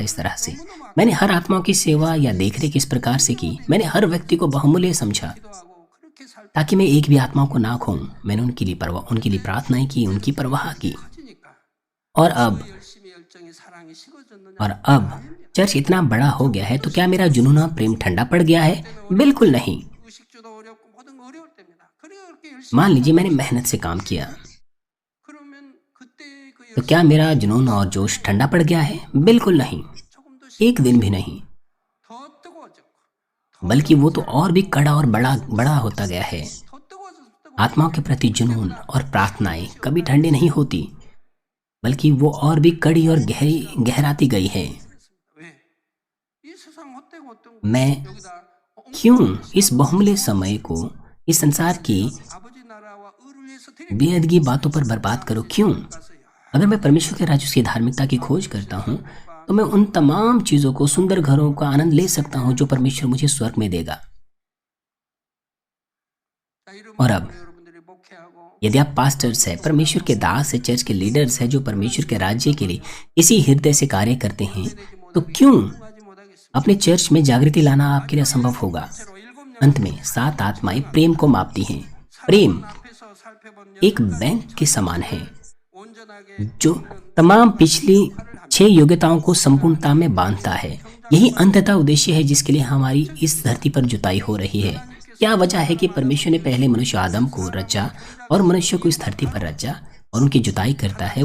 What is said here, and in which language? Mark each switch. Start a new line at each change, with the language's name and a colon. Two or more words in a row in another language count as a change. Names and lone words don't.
Hindi: इस तरह से मैंने हर आत्मा की सेवा या देखरेख इस प्रकार से की। मैंने हर व्यक्ति को बहुमूल्य समझा
Korean: 기도하고 그렇게 살
Hindi: ताकि मैं एक भी आत्मा को ना खोऊं। मैंने उनके लिए प्रार्थनाएं की, उनकी परवाह की।
Korean: 빠지니까
Hindi: और अब
Korean: 열심히 열정이 사랑이 식어졌느냐
Hindi: और अब चर्च इतना बड़ा हो गया है तो क्या मेरा जुनून और प्रेम ठंडा पड़ गया है? बिल्कुल नहीं।
Korean: 의식주도 어렵고 모든 거 어려울 때입니다. 그렇게 열심히
Hindi: मान लीजिए मैंने मेहनत से काम किया,
Korean: 그러면 그때 그
Hindi: तो क्या मेरा जुनून और जोश ठंडा पड़ गया है? बिल्कुल नहीं,
Korean: 조금 더
Hindi: एक दिन भी नहीं।
Korean: 더 뜨거워졌고
Hindi: बल्कि वो तो और भी कड़ा और बड़ा होता गया है।
Korean: 더 뜨거워져서
Hindi: आत्माओं के प्रति जुनून और प्रार्थनाएं कभी ठंडी नहीं होती, बल्कि वो और भी कड़ी और गहराती गई है।
Korean: 왜? 이 세상 헛되고 어떤
Hindi: मैं
Korean: 여기다
Hindi: क्यों इस बहुमूल्य समय को इस संसार की
Korean: 아버지 나라와 의를 위해서 드릴
Hindi: बेअदगी बातों पर बर्बाद करूं? क्यों?
Korean: 가서야.
Hindi: अगर मैं परमेश्वर के राज्य उसकी धार्मिकता की खोज करता हूँ तो मैं उन तमाम चीजों को, सुंदर घरों का आनंद ले सकता हूँ जो परमेश्वर मुझे स्वर्ग में देगा।
Korean: 자, 이런
Hindi: और अब
Korean: 마음으로 여러분들이 목회하고
Hindi: यदि आप पास्टर्स हैं, परमेश्वर के दास है, चर्च के लीडर्स हैं जो परमेश्वर के राज्य के लिए इसी हृदय से कार्य करते हैं, तो क्यों
Korean: 하지 못하겠습니다.
Hindi: अपने चर्च में जागृति लाना आपके लिए असंभव होगा?
Korean: 실제로 일곱
Hindi: अंत में 7 आत्माएं प्रेम को मापती हैं। प्रेम
Korean: 앞에서 살펴본
Hindi: एक बैंक के समान है
Korean: 온전하게
Hindi: जो तमाम पिछली 6 योग्यताओं को संपूर्णता में बांधता है। यही अंततः उद्देश्य है जिसके लिए हमारी इस धरती पर जुताई हो रही है। क्या वजह है कि परमेश्वर ने पहले मनुष्य आदम को रचा और मनुष्य को इस धरती पर रचा और उनकी जुताई करता है?